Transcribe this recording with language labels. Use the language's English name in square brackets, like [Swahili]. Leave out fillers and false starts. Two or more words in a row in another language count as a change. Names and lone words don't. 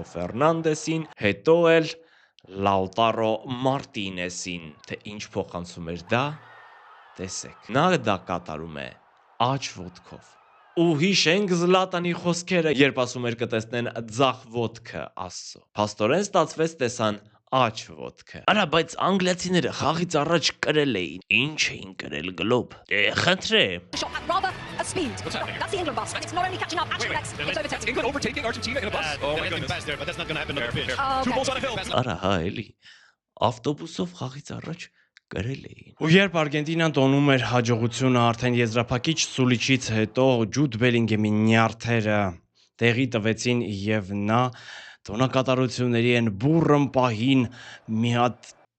[Armenian] Ֆերնանդեսին, հետո էլ Լաուտարո Մարտինեսին, թե ինչ փոխանցում էր դա, տեսեք։ Նա դա կատարում է աջ ոտքով։ Ու հիշենք Զլատանի խոսքերը, երբ ասում էր կտեսնեն ձախ ոտքը Աստծո։ Փաստորեն ստացվեց տեսան աջ ոտքը։ Արա, բայց անգլիացիները խաղից առաջ կրել էին։ Ինչ էին կրել գլոբ։ Խնդրեմ։ [English] Shot at rather a speed. That's the England bus. And it's not only catching up, actually, it's overtaking. England overtaking Argentina in a bus? Oh my goodness. There, but that's not going to happen on the pitch. Two Okay. balls on a hill. [Armenian] Արա, հա, էլի։ Ավտոբուսով խաղից առաջ կրել էին։ Ու երբ Արգենտինան տոնում էր հաջողությունը արդեն եզրափակիչ սուլիչից հետո Ջուդ Բելինգեմի նյարդերը տեղի տվեցին եւ նա տոնակատարությունների են բուրըն պահին մի հատ